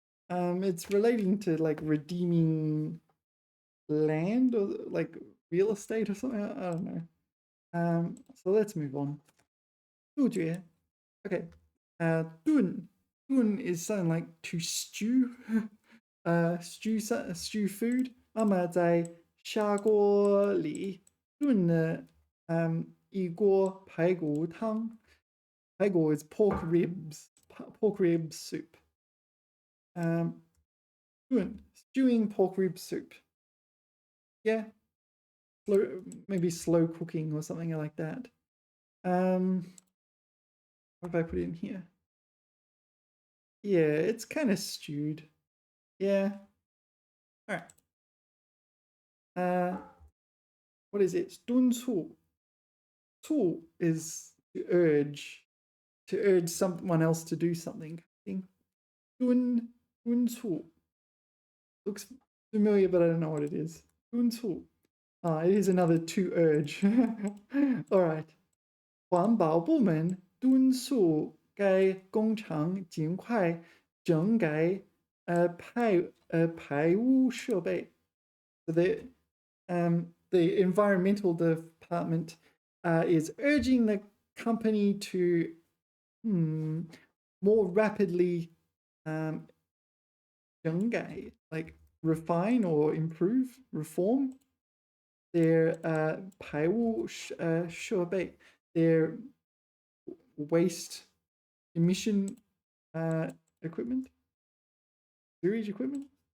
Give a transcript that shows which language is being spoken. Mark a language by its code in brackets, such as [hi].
[en] It's relating to like redeeming land or like real estate or something. I don't know. So let's move on. 杜绝.Okay. 炖 is something like to stew. Stew food. [zh] 妈妈在砂锅里炖了一锅排骨汤。 [en] 排骨 is pork rib soup. 炖 stewing pork rib soup. Yeah, maybe slow cooking or something like that. What have I put in here? Yeah, it's kind of stewed. Yeah. All right. What is it? 敦促. 促 is to urge someone else to do something. 敦促 looks familiar, but I don't know what it is. 敦促.It is another to urge. All right. [zh] 环保部门敦促该工厂尽快整改排污设备。 [en] The environmental department is urging the company to more rapidly 整改, like refine or improve, reform their 排污设备, their waste emission equipment, sewage equipment.